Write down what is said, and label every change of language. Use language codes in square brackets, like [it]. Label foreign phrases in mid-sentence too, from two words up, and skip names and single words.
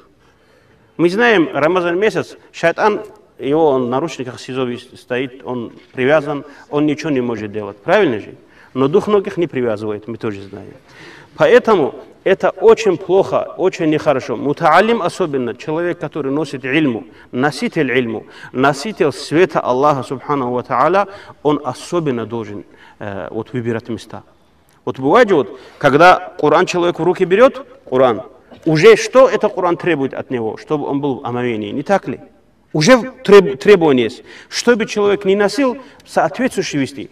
[ru] Мы знаем, Рамазан месяц, шайтан, его он в наручниках СИЗО стоит, он привязан, он ничего не может делать. Правильно же? Но двухногих не привязывает, мы тоже знаем. Поэтому это очень плохо, очень нехорошо. Мутаалим особенно, человек, который носит ильму, носитель ильму, носитель света Аллаха, [ar] سبحانه وتعالى, [ru] он особенно должен вот, выбирать места. Вот бывает же, вот, когда Коран человек в руки берет, Коран, уже что это Коран требует от него, чтобы он был в омовении, не так ли? Уже требование есть, чтобы человек не носил, соответствующий вести.